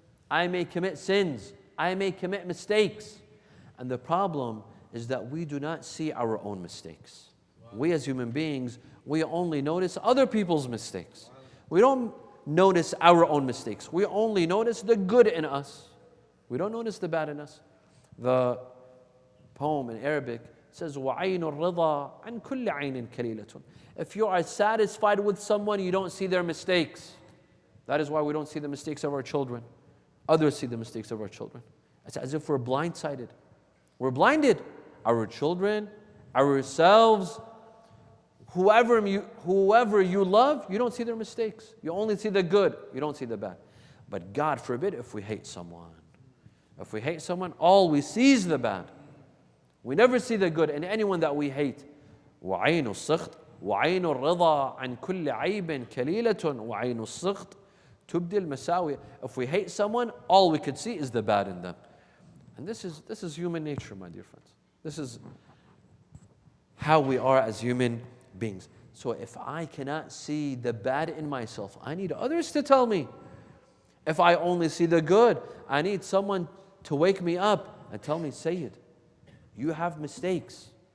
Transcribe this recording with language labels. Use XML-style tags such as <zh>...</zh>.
<en>I may commit sins. I may commit mistakes. And the problem is that we do not see our own mistakes. We as human beings, we only notice other people's mistakes. We don't notice our own mistakes. We only notice the good in us. We don't notice the bad in us. The poem in Arabic says,</en> <ar>وَعَيْنُ الرِّضَى عَنْ كُلِّ عَيْنٍ كَلِيلَةٌ.</ar> <en>If you are satisfied with someone, you don't see their mistakes. That is why we don't see the mistakes of our children. Others see the mistakes of our children. It's as if we're blindsided. We're blinded. Our children, ourselves, whoever you love, you don't see their mistakes. You only see the good. You don't see the bad. But God forbid if we hate someone. If we hate someone, all we see is the bad. We never see the good in anyone that we hate.</en> <ar>وَعَيْنُ السَّخْطِ وَعَيْنُ الرِّضَى عَنْ كُلِّ عَيْبٍ كَلِيلَةٌ وَعَيْنُ السَّخْطِ تُبْدِي الْمَسَاوِيَ.</ar> <en>If we hate someone, all we could see is the bad in them. And this is human nature, my dear friends. This is how we are as human beings. So if I cannot see the bad in myself, I need others to tell me. If I only see the good, I need someone to wake me up and tell me, Sayyid, you have mistakes.</en>